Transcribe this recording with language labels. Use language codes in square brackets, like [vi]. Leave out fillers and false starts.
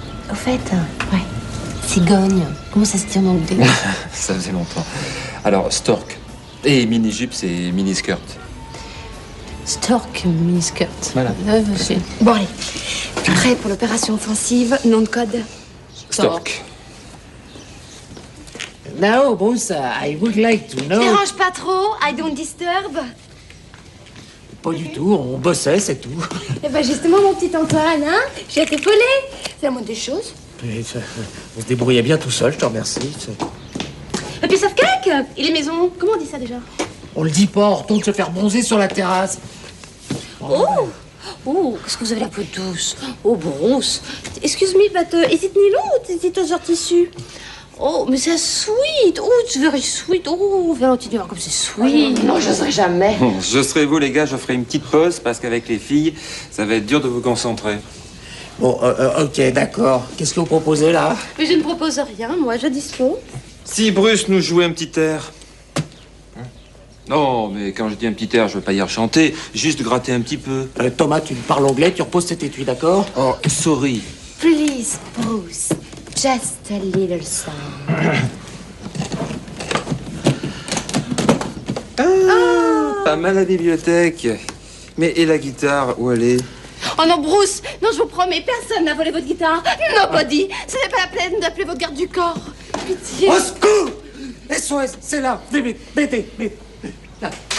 [fr] Au fait, ouais. Cigogne. Comment ça se dit en anglais? Ça faisait longtemps. Alors, stork. Et mini-jupe, c'est mini-skirt. [en] Stork, mini-skirt. [fr] Voilà. Monsieur. Bon, allez. Prêt pour l'opération offensive, nom de code. Stork. [en] Now, Bruce, I would like to know... [fr] Dérange pas trop, [en] I don't disturb. [fr] Pas du tout, on bossait, c'est tout. Eh ben justement, mon petit Antoine, hein, j'ai été épaulé. C'est la moindre des choses. Et on se débrouillait bien tout seul, je te remercie. Et puis, sauf cake, il est maison. Comment on dit ça déjà? On le dit pas, on retourne se faire bronzer sur la terrasse. Oh! Oh, qu'est-ce que vous avez la peau douce. Oh, Bruce. [en] Excuse me, but is it nylon or is it other tissue? [fr] Oh, mais c'est sweet. [en] Oh, it's very sweet. [fr] Oh, Valentine, tu vois comme c'est sweet. Non, j'oserais jamais. Je serai vous, les gars, je ferai une petite pause parce qu'avec les filles, ça va être dur de vous concentrer. Bon, ok, d'accord. Qu'est-ce que vous proposez, là? Mais je ne propose rien, moi, je dispose. Si Bruce nous jouait un petit air. Non, mais quand je dis un petit air, je veux pas y chanter, juste gratter un petit peu. Thomas, tu parles anglais, tu reposes cet étui, d'accord? [en] Oh, sorry. Please, Bruce, just a little song. [fr] Pas mal la bibliothèque. Mais et la guitare, où elle est? Oh non, Bruce. Non, je vous promets, personne n'a volé votre guitare. [en] Nobody. [fr] Ce n'est pas la peine d'appeler votre garde du corps. Pitié. Au secours! SOS, c'est là. Vite, là.